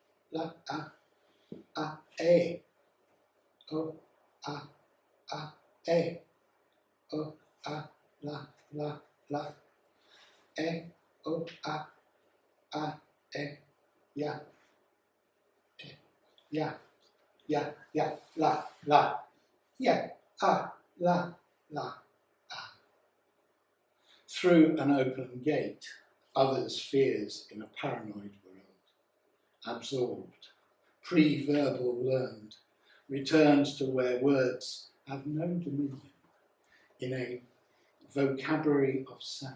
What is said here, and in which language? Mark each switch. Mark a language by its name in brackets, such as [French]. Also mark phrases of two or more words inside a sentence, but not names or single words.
[English] e, o, e, o, la, e, o, e, ya, ya, la, yeah, la. Through an open gate, others' fears in a paranoid world, absorbed, pre-verbal learned, returns to where words have no dominion, in a vocabulary of sound.